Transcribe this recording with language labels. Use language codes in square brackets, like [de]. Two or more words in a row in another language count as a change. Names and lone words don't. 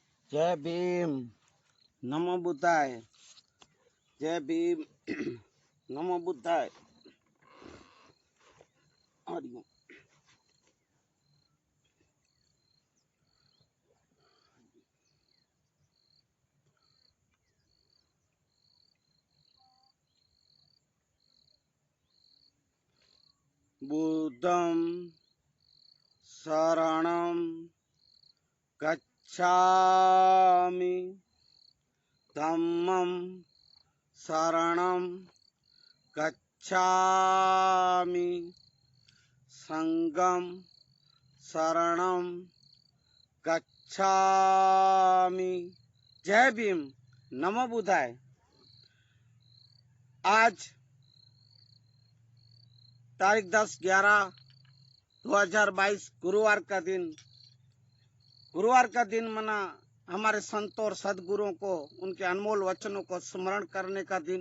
[hi] जय भीम। [pi] नमो बुद्धाय। [hi] जय भीम। [pi] नमो बुद्धाय। हरिओम। बुद्धं शरणं गच्छामि, धम्मं शरणं गच्छामि, संघं शरणं गच्छामि। [hi] जय भीम। [pi] नमो बुद्धाय। [hi] आज तारीख 10/11/2022 गुरुवार का दिन मना हमारे संतों और सदगुरुओं को उनके अनमोल वचनों को स्मरण करने का दिन।